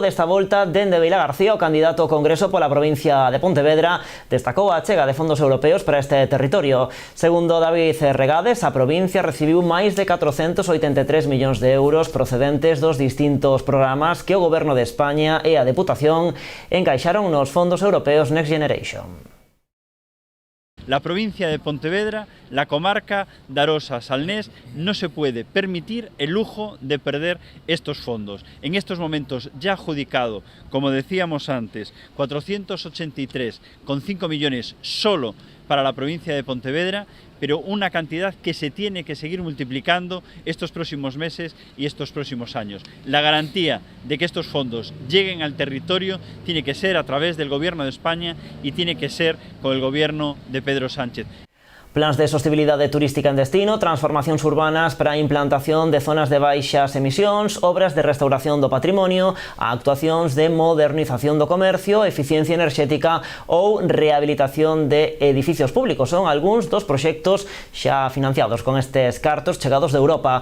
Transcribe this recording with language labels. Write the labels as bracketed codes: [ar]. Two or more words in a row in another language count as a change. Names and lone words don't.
[gl] Desta volta, dende Vila García, o candidato ao Congreso pola provincia de Pontevedra destacou a achega de fondos europeos para este territorio. Segundo David Regades, a provincia recibiu máis de 483 millóns de euros procedentes dos distintos programas que o Goberno de España e a Deputación encaixaron nos fondos europeos Next Generation. [es] La provincia de Pontevedra, la comarca de Arosa-Salnés, no se puede permitir el lujo de perder estos fondos. En estos momentos ya adjudicado, como decíamos antes, 483,5 millones solo para la provincia de Pontevedra, pero una cantidad que se tiene que seguir multiplicando estos próximos meses y estos próximos años. La garantía de que estos fondos lleguen al territorio tiene que ser a través del Gobierno de España y tiene que ser con el Gobierno de Pedro Sánchez. [gl] Plans de sostenibilidade turística en destino, transformacións urbanas para a implantación de zonas de baixas emisións, obras de restauración do patrimonio, actuacións de modernización do comercio, eficiencia enerxética ou rehabilitación de edificios públicos. Son algúns dos proxectos xa financiados con estes cartos chegados de Europa.